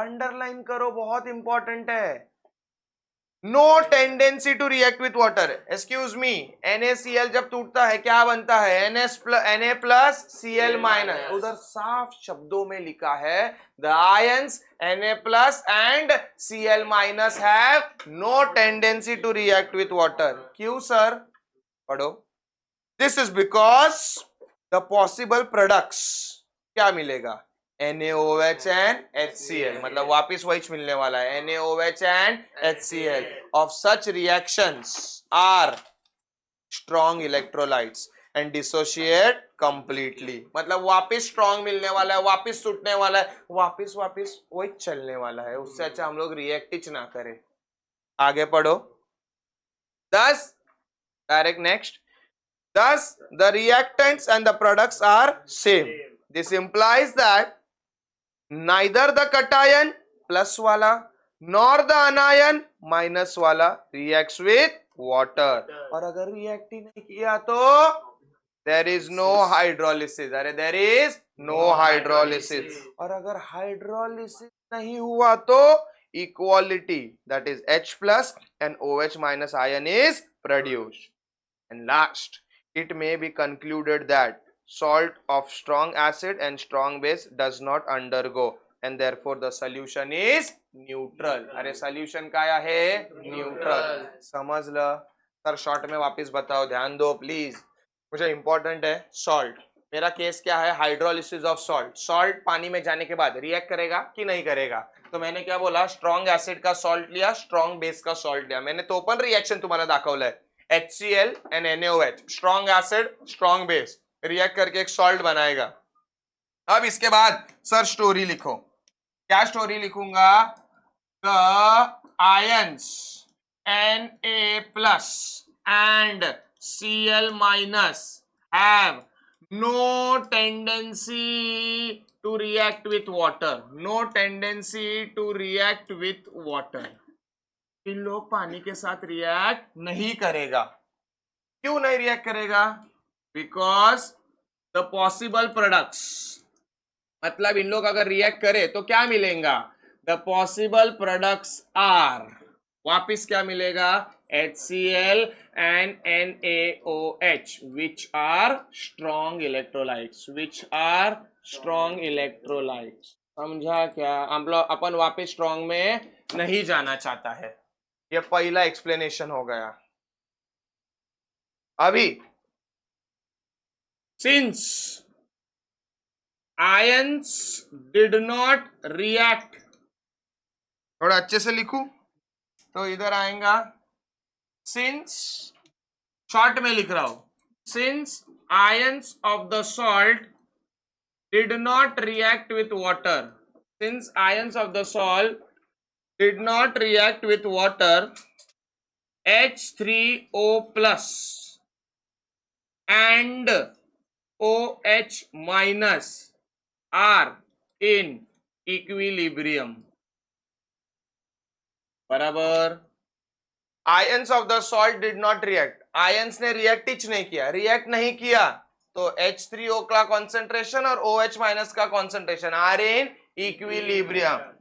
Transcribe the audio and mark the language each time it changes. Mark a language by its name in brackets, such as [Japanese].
[Hindi] Underline करो, बहुत important है. [English] No tendency to react with water. Excuse me, [Hindi] NaCl जब टूटता है क्या बनता है, Na प्लस Cl माइनस. उधर साफ शब्दों में लिखा है [English] The ions Na plus and Cl minus have no tendency to react with water. [Hindi] क्यों सर? पढ़ो. [English] this is because the possible products [Hindi] क्या मिलेगा, [English] NaOH and HCl. [Hindi] मतलब वापिस वही मिलने वाला है, [English] NaOH एंड HCl of such reactions are strong electrolytes and dissociate completely. [Hindi] मतलब वापिस स्ट्रॉन्ग मिलने वाला है, वापिस टूटने वाला है, वापिस वही चलने वाला है. उससे अच्छा हम लोग रिएक्ट ही ना करें. आगे पढ़ो. [English] Thus, direct next. Thus, the reactants and the products are same. This implies that neither the cation plus वाला nor the anion minus वाला reacts with water. [Hindi] और अगर रिएक्ट ही नहीं किया तो [English] there is no hydrolysis. अरे there is no hydrolysis. [Hindi] और अगर हाइड्रोलिसिस नहीं हुआ तो [English] equality, that is H plus and OH minus ion is produced. And last, it may be concluded that salt of strong acid and strong base does not undergo and therefore the solution is neutral. [Marathi] अरे solution काय आहे, neutral. समजलं? [Hindi] Sir short में वापस बताओ, ध्यान दो please. मुझे इंपॉर्टेंट है सॉल्ट. मेरा केस क्या है, [English] Hydrolysis of salt. [Hindi] सॉल्ट पानी में जाने के बाद रिएक्ट करेगा कि नहीं करेगा. तो मैंने क्या बोला, स्ट्रॉन्ग एसिड का सॉल्ट लिया, स्ट्रॉन्ग बेस का सॉल्ट लिया. मैंने तो [Marathi] ओपन रिएक्शन तुम्हाला दाखवलंय. [Hindi] HCl and NaOH, strong acid strong base, react करके एक सॉल्ट बनाएगा. अब इसके बाद सर स्टोरी लिखो. क्या स्टोरी लिखूंगा, [English] The ions Na plus and Cl minus have no tendency to react with water. No tendency to react with water. [Hindi] इन लोग पानी के साथ रिएक्ट नहीं करेगा. क्यों नहीं रिएक्ट करेगा? [English] because the possible products, [Hindi] मतलब इन लोग अगर रिएक्ट करे तो क्या मिलेगा, [English] the possible products are, [Hindi] वापिस क्या मिलेगा, [English] HCl and NaOH, which are strong electrolytes, which are strong electrolytes. [Hindi] समझा क्या? अपन वापिस स्ट्रॉन्ग में नहीं जाना चाहता है. ये पहला एक्सप्लेनेशन हो गया. अभी [English] since ions did not react, [Hindi] थोड़ा अच्छे से लिखूं तो इधर आएगा, since, शॉर्ट में लिख रहा हूं, [English] since ions of the salt did not react with water, since ions of the salt did not react with water, H3O plus and OH minus are in equilibrium. बराबर. Ions of the salt did not react, [Hindi] ions ने react ही नहीं किया, react नहीं किया तो H3O का concentration और OH minus का कॉन्सेंट्रेशन [English] Are in equilibrium.